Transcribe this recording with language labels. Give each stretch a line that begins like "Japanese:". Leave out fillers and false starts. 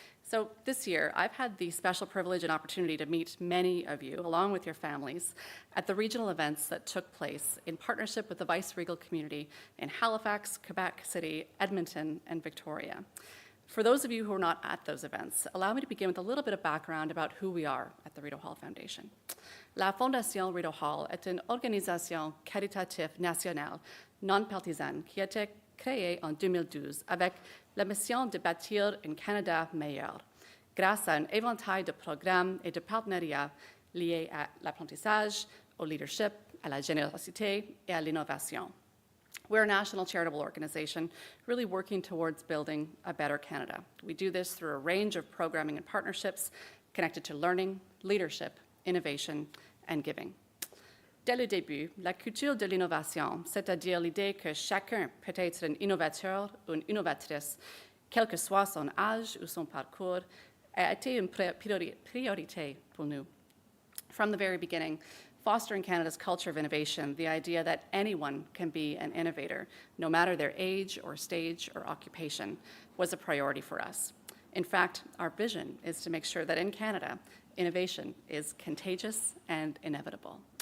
English: So this year, I've had the special privilege and opportunity to meet many of you, along with your families, at the regional events that took place in partnership with the Vice-Regal community in Halifax, Quebec City, Edmonton, and Victoria. For those of you who are not at those events, allow me to begin with a little bit of background about who we are at the Rito Hall Foundation.
French: La Fondation Rito Hall est une organisation caritative nationale non partisane qui a été créée en 2012 avec la mission de bâtir un Canada meilleur, grâce à un éventail de programmes et de partenariats liés à l'apprentissage, au leadership, à la générosité et à l'innovation.
English: We're a national charitable organization really working towards building a better Canada. We do this through a range of programming and partnerships connected to learning, leadership, innovation, and giving.
French: Dès le début, la culture de l'innovation, c'est-à-dire l'idée que chacun peut être un innovateur ou une innovatrice, quel que soit son âge ou son parcours, a été une priorité pour nous.
English: From the very beginning, fostering Canada's culture of innovation, the idea that anyone can be an innovator, no matter their age or stage or occupation, was a priority for us. In fact, our vision is to make sure that in Canada, innovation is contagious and inevitable.